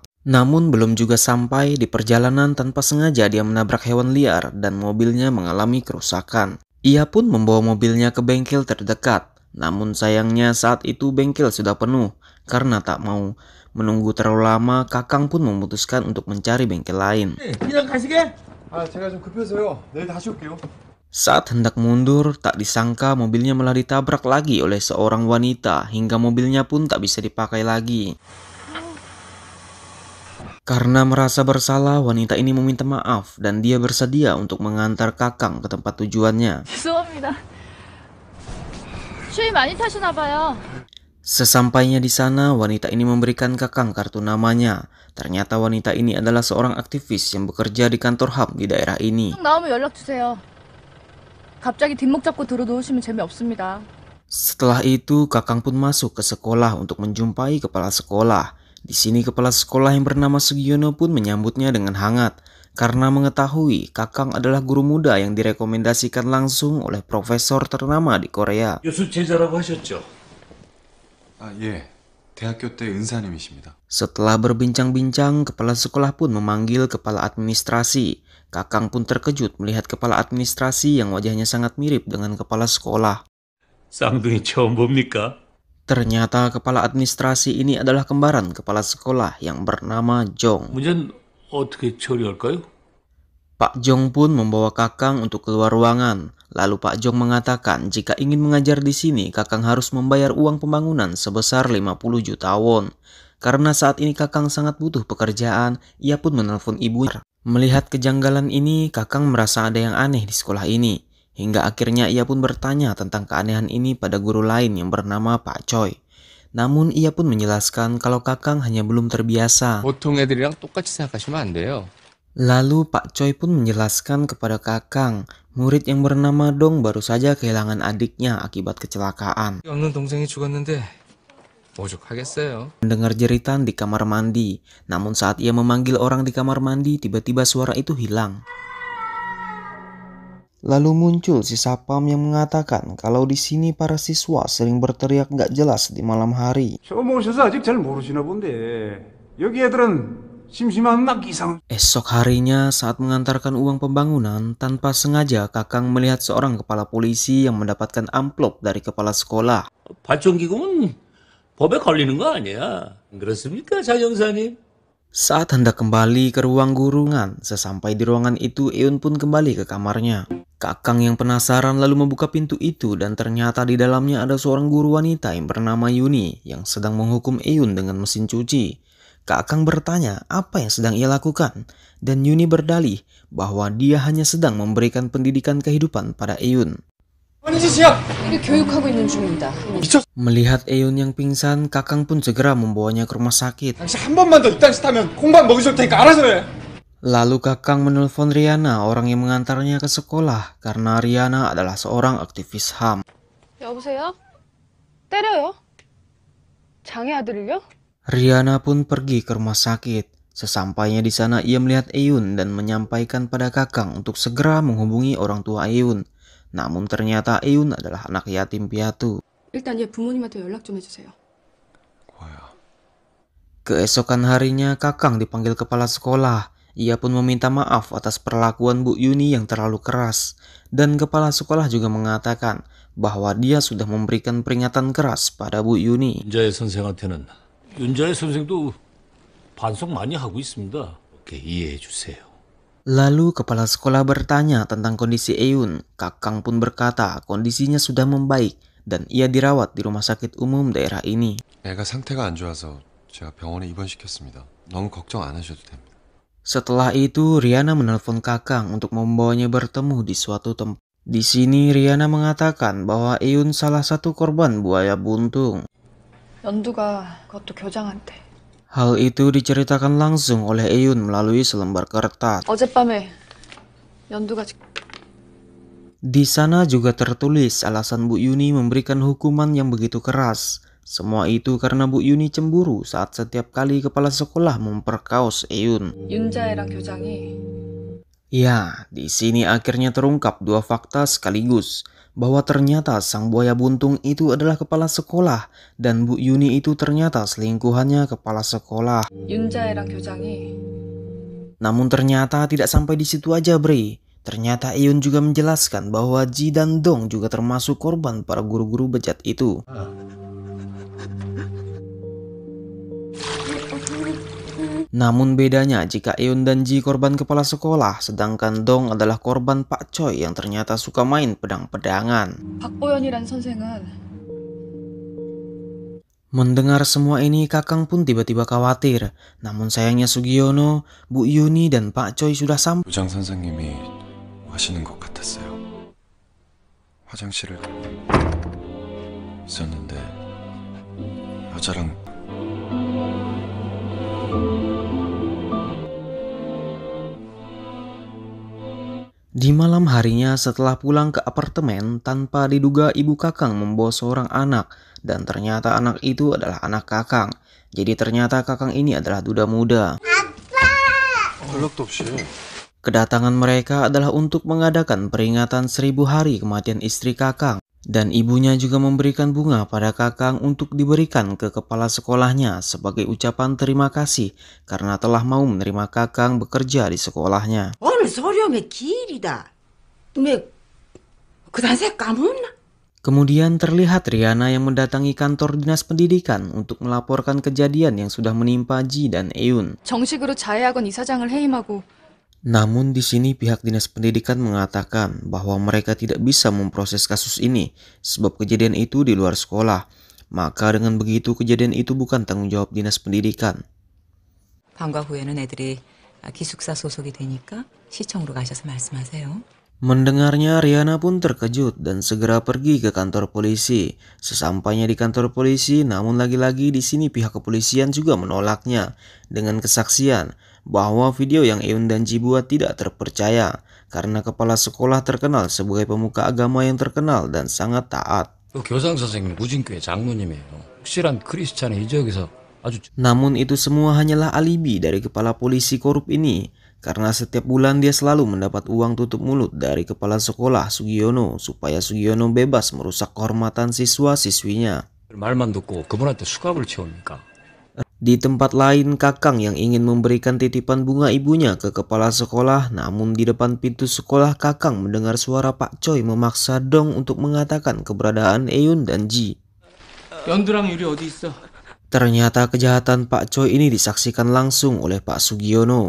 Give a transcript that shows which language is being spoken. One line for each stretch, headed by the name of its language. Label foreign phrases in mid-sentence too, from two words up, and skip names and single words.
Indonesian: Namun belum juga sampai di perjalanan, tanpa sengaja dia menabrak hewan liar dan mobilnya mengalami kerusakan. Ia pun membawa mobilnya ke bengkel terdekat. Namun sayangnya saat itu bengkel sudah penuh. Karena tak mau menunggu terlalu lama, Kakang pun memutuskan untuk mencari bengkel lain.
Korean: 제가 좀 급해서요. 내일 다시 올게요.
Indonesian: Saat hendak mundur, tak disangka mobilnya malah ditabrak lagi oleh seorang wanita hingga mobilnya pun tak bisa dipakai lagi. Karena merasa bersalah, wanita ini meminta maaf dan dia bersedia untuk mengantar Kakang ke tempat tujuannya.
Korean: 죄송합니다. 쉐이 많이 타시나 봐요.
Indonesian: Sesampainya di sana, wanita ini memberikan Kakang kartu namanya. Ternyata wanita ini adalah seorang aktivis yang bekerja di kantor HAM di daerah ini.
Korean: 나오면 연락 주세요. 갑자기 뒷목 잡고 들어놓으시면 재미없습니다.
Indonesian: Setelah itu, Kakang pun masuk ke sekolah untuk menjumpai kepala sekolah. Di sini kepala sekolah yang bernama Sugiono pun menyambutnya dengan hangat. Karena mengetahui Kakang adalah guru muda yang direkomendasikan langsung oleh profesor ternama di Korea.
Korean: 교수 제자라고 하셨죠? 예. 대학교 때 은사님이십니다.
Indonesian: Setelah berbincang-bincang, kepala sekolah pun memanggil kepala administrasi. Kakang pun terkejut melihat kepala administrasi yang wajahnya sangat mirip dengan kepala sekolah.
Korean: 쌍둥이 처음 봅니까?
Indonesian: Ternyata kepala administrasi ini adalah kembaran kepala sekolah yang bernama Jong.
Korean: 문제는 어떻게 처리할까요?
Indonesian: Pak Jong pun membawa Kakang untuk keluar ruangan. Lalu Pak Jong mengatakan jika ingin mengajar di sini, Kakang harus membayar uang pembangunan sebesar 50 juta won. Karena saat ini Kakang sangat butuh pekerjaan, ia pun menelpon ibunya. Melihat kejanggalan ini, Kakang merasa ada yang aneh di sekolah ini. Hingga akhirnya ia pun bertanya tentang keanehan ini pada guru lain yang bernama Pak Choi. Namun ia pun menjelaskan kalau Kakang hanya belum terbiasa.
Korean: 보통 애들이랑 똑같이 생각하시면 안 돼요.
Indonesian: Lalu Pak Choi pun menjelaskan kepada Kakang, murid yang bernama Dong baru saja kehilangan adiknya akibat kecelakaan.
Korean: 없는 동생이 죽었는데 오죽하겠어요.
Indonesian: Mendengar jeritan di kamar mandi, namun saat ia memanggil orang di kamar mandi, tiba-tiba suara itu hilang. Lalu muncul si Sapam yang mengatakan kalau di sini para siswa sering berteriak gak jelas di malam hari.
Korean: 처음 오셔서 아직 잘 모르시나 본데 여기 애들은 심심한 막 이상.
Indonesian: Esok harinya saat mengantarkan uang pembangunan, tanpa sengaja Kakang melihat seorang kepala polisi yang mendapatkan amplop dari kepala sekolah.
Korean: 발전기금은 법에 걸리는 거 아니야? 그렇습니까, 장 형사님?
Indonesian: Saat hendak kembali ke ruang gurungan, sesampai di ruangan itu Eun pun kembali ke kamarnya. Kakang yang penasaran lalu membuka pintu itu dan ternyata di dalamnya ada seorang guru wanita yang bernama Yuni yang sedang menghukum Eun dengan mesin cuci. Kakang bertanya apa yang sedang ia lakukan dan Yuni berdalih bahwa dia hanya sedang memberikan pendidikan kehidupan pada Eun.
Korean: 교육하고 있는 중입니다.
Indonesian: Melihat Eun yang pingsan, Kakang pun segera membawanya ke rumah sakit.
Korean: 당신 한 번만 더 이딴 짓 하면 공방 먹여줄 테니까 알아서 해.
Indonesian: Lalu Kakang menelpon Riana, orang yang mengantarnya ke sekolah, karena Riana adalah seorang aktivis HAM.
Korean: 여보세요? 때려요? 장애 아들을요?
Indonesian: Riana pun pergi ke rumah sakit. Sesampainya di sana ia melihat Eun dan menyampaikan pada Kakang untuk segera menghubungi orang tua Eun. Namun ternyata Eun adalah anak yatim piatu.
Korean: 일단 얘 부모님한테 연락 좀 해주세요. 고아야.
Indonesian: Keesokan harinya Kakang dipanggil kepala sekolah. Ia pun meminta maaf atas perlakuan Bu Yuni yang terlalu keras. Dan kepala sekolah juga mengatakan bahwa dia sudah memberikan peringatan keras pada Bu Yuni.
Korean: 윤자의 선생한테는 윤자의 선생도 반성 많이 하고 있습니다. 이렇게 이해해 주세요.
Indonesian: Lalu kepala sekolah bertanya tentang kondisi Eun. Kakang pun berkata kondisinya sudah membaik dan ia dirawat di rumah sakit umum daerah ini.
Korean: 애가 상태가 안 좋아서 제가 병원에 입원시켰습니다. 너무 걱정 안 하셔도 됩니다.
Indonesian: Setelah itu, Riana menelpon Kakang untuk membawanya bertemu di suatu tempat. Di sini Riana mengatakan bahwa Eun salah satu korban buaya buntung.
Korean: 연두가 그것도 교장한테.
Indonesian: Hal itu diceritakan langsung oleh Eun melalui selembar kertas.
Korean: 어젯밤에 연두가
Indonesian: Di sana juga tertulis alasan Bu Yuni memberikan hukuman yang begitu keras. Semua itu karena Bu Yuni cemburu saat setiap kali kepala sekolah memperkaos Eun.
Korean: 윤자애랑 교장이
Indonesian: Ya, di sini akhirnya terungkap dua fakta sekaligus, bahwa ternyata sang buaya buntung itu adalah kepala sekolah dan Bu Yuni itu ternyata selingkuhannya kepala sekolah.
Korean: 윤자애랑 교장이
Indonesian: Namun ternyata tidak sampai di situ aja, Bre. Ternyata Eun juga menjelaskan bahwa Ji dan Dong juga termasuk korban para guru-guru bejat itu. Namun bedanya jika Eun dan Ji korban kepala sekolah, sedangkan Dong adalah korban Pak Choi yang ternyata suka main pedang-pedangan.
Korean: 박보연이란 선생은
Indonesian: Mendengar semua ini, Kakang pun tiba-tiba khawatir. Namun sayangnya Sugiono, Bu Yuni dan Pak Choi sudah sampai.
Korean: 교장 선생님이 하시는 것 같았어요. 화장실을 있었는데 여자랑
Indonesian: Di malam harinya setelah pulang ke apartemen, tanpa diduga ibu Kakang membawa seorang anak, dan ternyata anak itu adalah anak Kakang. Jadi ternyata Kakang ini adalah duda muda.
Korean: 연락도 없이
Indonesian: Kedatangan mereka adalah untuk mengadakan peringatan 1000 hari kematian istri Kakang. Dan ibunya juga memberikan bunga pada Kakang untuk diberikan ke kepala sekolahnya sebagai ucapan terima kasih karena telah mau menerima Kakang bekerja di sekolahnya.
Korean: 오늘 소령의 기일이다. 왜 그단 새 까먹나?
Indonesian: Kemudian terlihat Riana yang mendatangi kantor dinas pendidikan untuk melaporkan kejadian yang sudah menimpa Ji dan Eun.
Korean: 정식으로 자해학원 이사장을 해임하고
Indonesian: Namun di sini pihak dinas pendidikan mengatakan bahwa mereka tidak bisa memproses kasus ini sebab kejadian itu di luar sekolah. Maka dengan begitu kejadian itu bukan tanggung jawab dinas pendidikan.
Korean: 방과 후에는 애들이 기숙사 소속이 되니까 시청으로 가셔서 말씀하세요.
Indonesian: Mendengarnya Riana pun terkejut dan segera pergi ke kantor polisi. Sesampainya di kantor polisi, namun lagi-lagi di sini pihak kepolisian juga menolaknya dengan kesaksian bahwa video yang Eun dan Ji buat tidak terpercaya karena kepala sekolah terkenal sebagai pemuka agama yang terkenal dan sangat taat.
Korean: 교장 선생님 무진교회 장로님이에요. 확실한 크리스찬의 이 지역에서 아주.
Indonesian: Namun itu semua hanyalah alibi dari kepala polisi korup ini. Karena setiap bulan dia selalu mendapat uang tutup mulut dari kepala sekolah Sugiono supaya Sugiono bebas merusak kehormatan siswa-siswinya.
Korean: 말만 듣고 그분한테 수갑을 채웁니까?
Indonesian: Di tempat lain, Kakang yang ingin memberikan titipan bunga ibunya ke kepala sekolah, namun di depan pintu sekolah Kakang mendengar suara Pak Choi memaksa Dong untuk mengatakan keberadaan Eun dan Ji.
Korean: 연두랑 유리 어디 있어?
Indonesian: Ternyata kejahatan Pak Choi ini disaksikan langsung oleh Pak Sugiono.